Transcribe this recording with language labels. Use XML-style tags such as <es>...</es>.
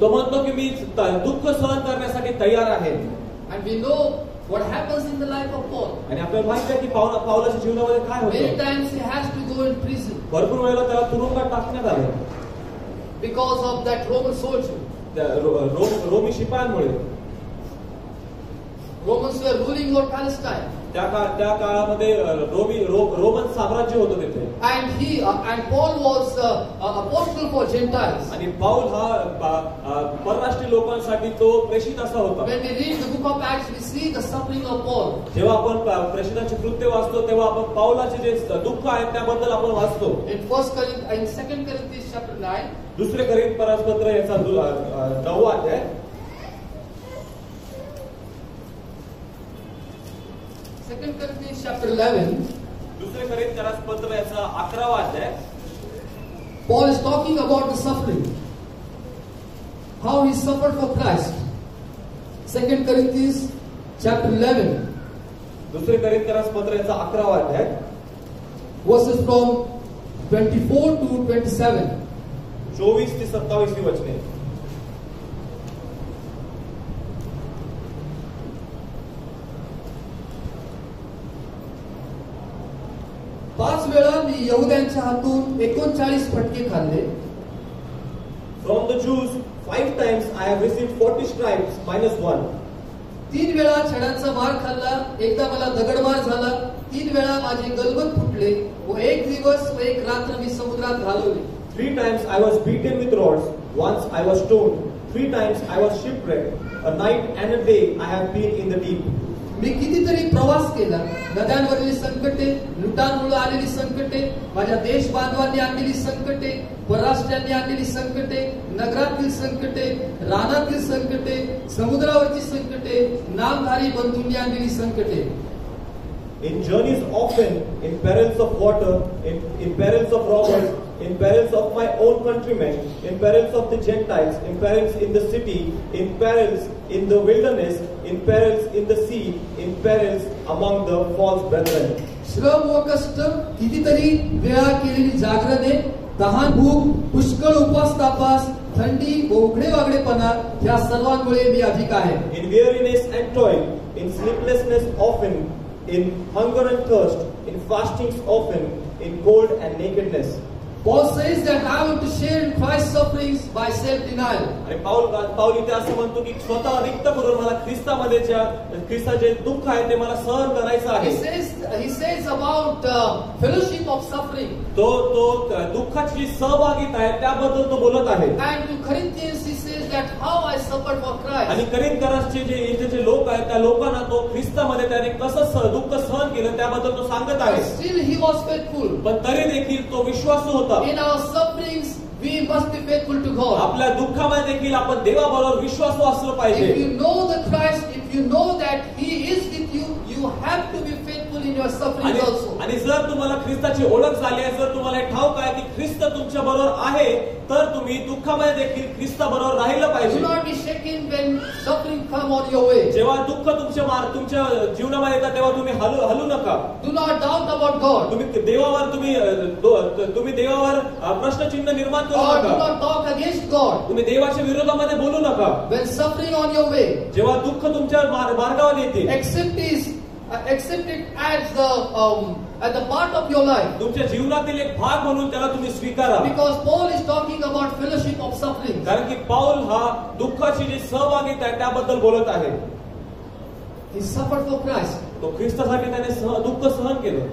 <mr>तो म्हणतो की मी दुःख सहन करण्यासाठी तयार आहे.</mr> <en>And we know what happens in the life of Paul.</en> <mr>आणि आपल्याला माहिती आहे की पावलाच्या जीवनामध्ये काय</mr> <en>Many</en> <mr>होतं.</mr> <en>times he has to go in prison</en> <mr>भरपूर वेळेला त्याला तुरुंगात टाकण्यात आले</mr> <en>because of that Roman soldier.</en> <mr>त्या Romney शिपायांमुळे.</mr> <en>Romans were ruling over Palestine.</en> <mr>त्या काळामध्ये रोमन साम्राज्य होतं तिथे.</mr> <en>And Paul was apostle for Gentiles.</en> <mr>आणि पाऊल हा परराष्ट्रीय लोकांसाठी तो प्रेषित असा होता.</mr> <en>When we read the book of Acts, we see the suffering of Paul.</en> <mr>जेव्हा आपण प्रेषितांचे कृत्य वाचतो, तेव्हा आपण पाऊलाचे जे दुःख आहे त्याबद्दल आपण वाचतो.</mr> <en>In 2 Corinthians chapter 9.</en> <mr>दुसरे करिंथ पत्र याचा 9वा अध्याय.</mr> <en>2 Corinthians chapter 11.</en> <mr>दुसरे करिंथ पत्र याचा 11वा अध्याय.</mr> <en>Paul is talking about the suffering, how he suffered for Christ. 2 Corinthians chapter 11.</en> <mr>दुसरे करिंथ पत्र याचा 11वा अध्याय.</mr> <en>Verses from 24 to 27.</en> <mr>24 ते 27 वचने. पाच वेळा मी यहुद्यांच्या हातून 39 फटके खाल्ले.</mr> <en>From the Jews 5 times I have received 40 stripes minus 1.</en> <mr>3 वेळा छड्याचा मार खाल्ला. एकदा मला दगडमार झाला. 3 वेळा माझे गलबत फुटले व एक दिवस व एक रात्र मी समुद्रात घालवली.</mr> <en>3 times I was beaten with rods. Once I was stoned. 3 times I was shipwrecked. A night and a day I have been in the deep.</en> <mr>मी कितीतरी प्रवास केला. नद्यांवरील संकटे, लुटांमुळे आलेली संकटे, माझ्या देश बांधवांनी आणलेली संकटे, परराष्ट्रांनी आणलेली संकटे, नगरातील संकटे, रानातील संकटे, समुद्रावरची संकटे, नामधारी बंधूंनी आणलेली संकटे.</mr> <en>In journeys often, in perils of water, in perils of robbers, in perils of my own countrymen, in perils of the Gentiles, in perils in the city, in perils in the wilderness, in perils in the sea, in perils among the false brethren.</en> <mr>श्रम व कष्ट, कितीतरी वेळा केलेली जागरणे, तहान भूक, पुष्कळ उपास तापास, थंडी व उघडे वागडेपणा, ह्या सर्वांमुळे मी अधिक आहे.</mr> <en>In weariness and toil, in sleeplessness often, in hunger and thirst, in fastings often, in cold and nakedness. Paul says that I want to share in Christ's sufferings by self-denial.</en> <mr>आणि पाऊल इथे असं म्हणतो की स्वतः रिक्त करून मला ख्रिस्ताचे दुःख आहे ते मला सहन करायचं आहे.</mr> <en>He says about fellowship of suffering.</en> <mr>तो दुःखाची सहभागिता आहे त्याबद्दल तो बोलत आहे.</mr> <en>And to Corinthians he says that how I suffered for Christ.</en> <mr>आणि करिंथकरांचे जे लोक आहेत त्या लोकांना तो ख्रिस्तामध्ये त्याने कसं दुःख सहन केलं त्याबद्दल तो सांगत आहे.</mr> <en>Still he was faithful.</en> <mr>पण तरी देखील तो विश्वासू होता.</mr> <en>In our sufferings we must be faithful to God.</en> <mr>आपल्या दुःखामध्ये देखील आपण देवाबरोबर विश्वासू असलं पाहिजे.</mr> <en>If you know the Christ, if you know that he is with you, you have to be faithful in your suffering also.</en> <mr>आणि जर तुम्हाला ख्रिस्ताची ओळख झाली आहे, जर तुम्हाला ठाऊक आहे की ख्रिस्त तुमच्या बरोबर आहे, तर तुम्ही दुःखामध्ये देखील ख्रिस्ताबरोबर राहिलं पाहिजे.</mr> <en>Do not be shaken when suffering come on your way.</en> <mr>जेव्हा दुःख तुमच्या जीवनामध्ये येतात तेव्हा तुम्ही हलू नका.</mr> <en>Do not doubt about God.</en> <mr>तुम्ही देवावर प्रश्नचिन्ह निर्माण करू</mr> <en>Or do</en> <mr>नका.</mr> <en>not talk against God.</en> <mr>तुम्ही देवाच्या विरोधामध्ये बोलू नका.</mr> <en>When suffering on your way,</en> <mr>जेव्हा दुःख तुमच्या मार्गावर येते,</mr> <en>accept His accept it as the part of your life.</en> <mr>तुमच्या जीवनातील एक भाग म्हणून त्याला तुम्ही स्वीकारा.</mr> <en>Because Paul is talking about fellowship of suffering.</en> <mr>कारण की पाऊल हा दुःखाची जी सहभागिता आहे त्याबद्दल बोलत आहे.</mr> <en>He suffered for Christ.</en> <mr>तो ख्रिस्तासाठी त्याने दुःख सहन केलं.</mr>